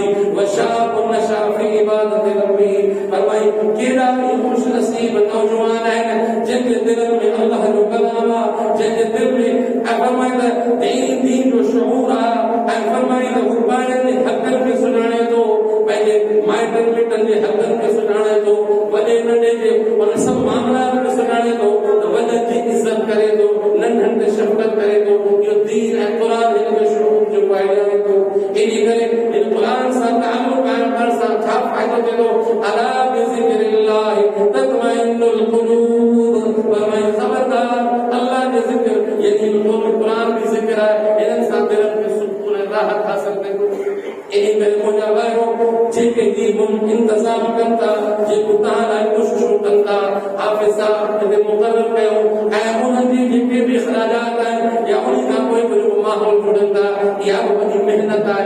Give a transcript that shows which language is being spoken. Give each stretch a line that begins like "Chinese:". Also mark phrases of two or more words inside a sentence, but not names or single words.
Arabic: وشاب نشأ في عبادة ربي,
Sindhi: फरमाई केॾा ई ख़ुश नसीब नौजवान आहिनि जिनके दिलनि में अल्लाह जो कलाम आहे, जिनके दिल में फरमाईंदा दीन जो शऊर आहे, ऐं फरमाईंदा हू ॿारनि जे हक़नि खे सुञाणे थो, पंहिंजे माइटनि मिटनि जे हक़नि खे सुञाणे थो, वॾे नंढे जे उन सभु मामलात खे सुञाणे थो, त वॾनि जी इज़त करे थो, नंढनि ते शफ़क़त करे थो। इहो दीन ऐं क़ुरान हिन खे शऊर जो ॼाणे थो। इन करे इन क़ुरान सां ताल्लुक़ क़ाइम करण सां छा फ़ाइदो थिए थो?
Arabic: ألا بذكر الله تطمئن القلوب,
Sindhi: फरमाई ख़बरदार अल्लाह जो ज़िक्र यानी क़ुरान भी ज़िक्र आहे, इन्हनि सां दिलनि खे सुकून ऐं राहत हासिल थिए थो। इन करे मुंहिंजा भाइरो जेके ही इंतज़ाम कनि था, जेको तव्हां लाइ कोशिशूं कनि था, हाफ़िज़ साहब हिते मुक़ररु कयो ऐं उन्हनि जी जेके बि ख़राजात आहिनि या उन खां पोइ बि जेको माहौल जुड़नि था, इहा बि वॾी महिनत आहे।